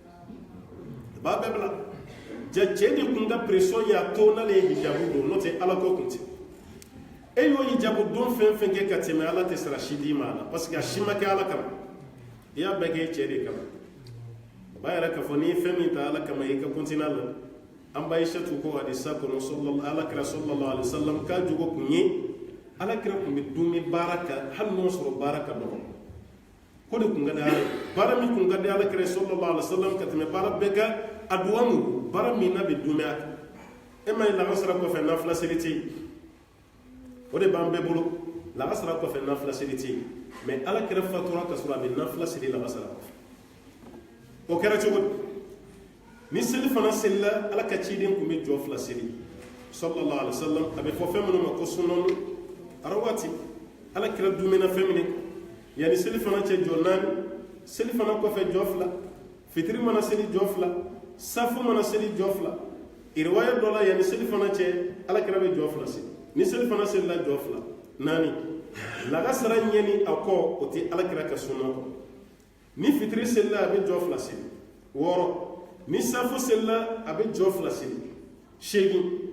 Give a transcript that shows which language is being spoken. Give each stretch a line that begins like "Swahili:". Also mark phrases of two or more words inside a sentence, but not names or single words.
Bambara: a b'a bɛɛ bila ja cɛ de kun ka pression ye a to n'ale ye hijabu don n'o tɛ ala ko kun tɛ e y'o hijabu don fɛn fɛn kɛ ka tɛmɛ ala tɛ sara si d'i ma a la
French: parce que
Bambara: a si ma kɛ ala kama i y'a bɛɛ kɛ i cɛ de kama a b'a yɛrɛ k'a fɔ n'i ye fɛn min ta ala kama i ka continuer a la an ba Aishatu ko hadisa kɔnɔ alakira
Arabic: صلى الله عليه وسلم
Bambara: k'a jogo kun ye alakira kun bɛ dumuni baara kan hali n'o sɔrɔ baara ka dɔgɔ ko de kun ka di ala baara min kun ka di alakira
Arabic: صلى الله عليه وسلم
Bambara: ka tɛmɛ baara bɛɛ kan a duwamu baara min n'a bɛ dumuni a kan e ma ye lakasara kɔfɛ nafila seli tɛ yen o de b'an bɛɛ bolo lakasara kɔfɛ nafila seli tɛ yen mɛ alakira fatura ka sɔrɔ a bɛ nafila seli lakasara kɔfɛ o kɛra cogo di ni seli fana selila ala ka ciden kun bɛ jɔ 2 seli
Arabic: صلى الله عليه وسلم
Bambara: a bɛ fɔ fɛn minnu ma ko sunɔnu ara waati ala kira dumina fɛn minnu yani seli fana cɛ jɔ 4 seli fana kɔfɛ jɔ 2 fitiri mana seli jɔ 2 safu mana seli jɔ 2 riwaya dɔ la yani seli fana cɛ ala kira bɛ jɔ 2 seli ni seli fana selila jɔ 2 4 lagasara ɲɛni a kɔ o tɛ ala kira ka sunna kɔ ni fitiri selila a bɛ jɔ 2 seli 6 ni safu selila a bɛ jɔ 2 seli 8